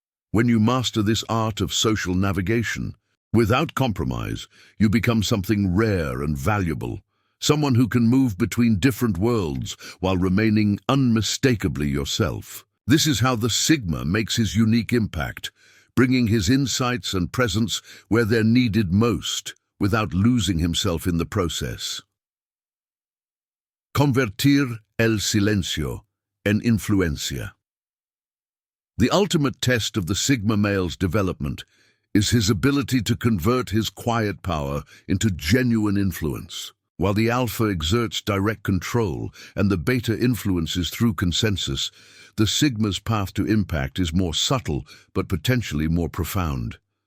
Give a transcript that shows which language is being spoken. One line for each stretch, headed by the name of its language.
English: When you master this art of social navigation, without compromise, you become something rare and valuable, someone who can move between different worlds while remaining unmistakably yourself. This is how the Sigma makes his unique impact, bringing his insights and presence where they're needed most, without losing himself in the process.
Spanish: Convertir el silencio en influencia.
English: The ultimate test of the Sigma male's development is his ability to convert his quiet power into genuine influence. While the Alpha exerts direct control and the Beta influences through consensus, the Sigma's path to impact is more subtle but potentially more profound.